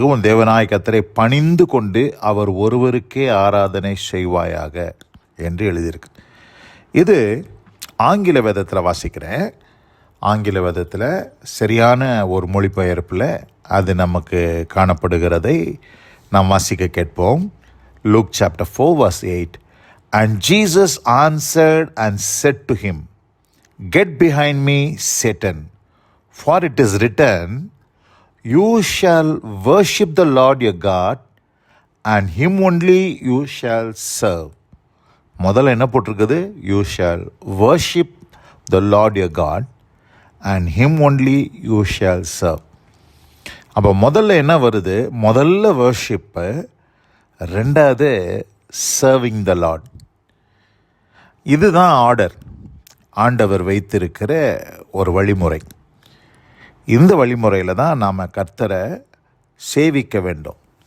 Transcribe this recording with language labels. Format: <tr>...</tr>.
<ta>உன் தேவனாய கர்த்தரை பணிந்து கொண்டு அவர் ஒருவருக்கே ஆராதனை செய்வாயாக என்று எழுதியிருக்கு. இது ஆங்கில வேதத்தில் வாசிக்கிறேன். ஆங்கில வேதத்தில் சரியான ஒரு மொழிபெயர்ப்பில் அது நமக்கு காணப்படுகிறதை நாம் வாசிக்க கேட்போம்.</ta> <en>Luke chapter 4 verse 8. And Jesus answered and said to him, Get behind me, Satan, for it is written, You shall worship the Lord your God, and him only you shall serve.</en> <ta>முதல்ல என்ன போட்டிருக்குது?</ta> <en>You shall worship the Lord your God, and him only you shall serve.</en> <ta>அப்போ முதல்ல என்ன வருது? முதல்ல வர்ஷிப்பு, ரெண்டாவது</ta> <en>Serving the Lord.</en> <ta>இதுதான் ஆர்டர், ஆண்டவர் வைத்திருக்கிற ஒரு வழிமுறை. இந்த வழிமுறையில் தான் நாம் கர்த்தரை சேவிக்க வேண்டும்.</ta>